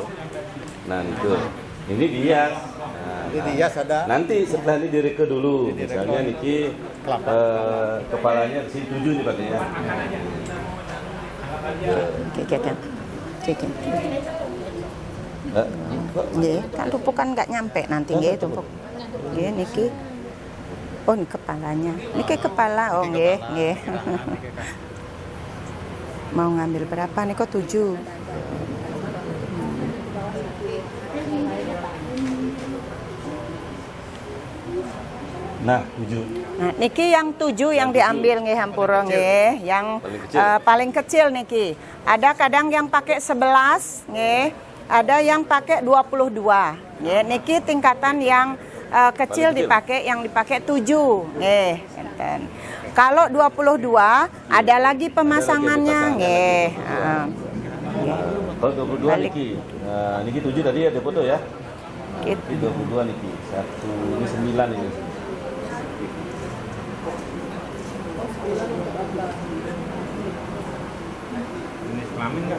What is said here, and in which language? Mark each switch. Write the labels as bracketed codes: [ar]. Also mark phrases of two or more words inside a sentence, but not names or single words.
[id] Nah, itu. Ini dias. Nah, Jadi dias ada. nanti setelah ini direka dulu. Misalnya niki kepalanya di sini 7 nih pakainya. Nggih, kan tumpuk kan nggak nyampe nanti nggih tumpuk. [ban] Nggih niki. [id] Oh, ini kepalanya. Niki kepala. [ban] Oh, nggih, nggih. [id] Mau ngambil berapa? Niko 7. Nah, 7. Nah, niki yang 7 yang diambil [ban] nggih hampura nggih, [id] yang paling kecil niki. Ada kadang yang pakai 11 nggih, ada yang pakai 22. Nggih, niki tingkatan yang kecil dipakai, yang dipakai 7 nggih, enten. Kalau 22 ada lagi pemasangannya nggih. Kalau 22 niki. Niki 7 tadi ada foto ya. Gitu. Ini 22 niki. Ini 9 ini. Jenis kelamin nggak?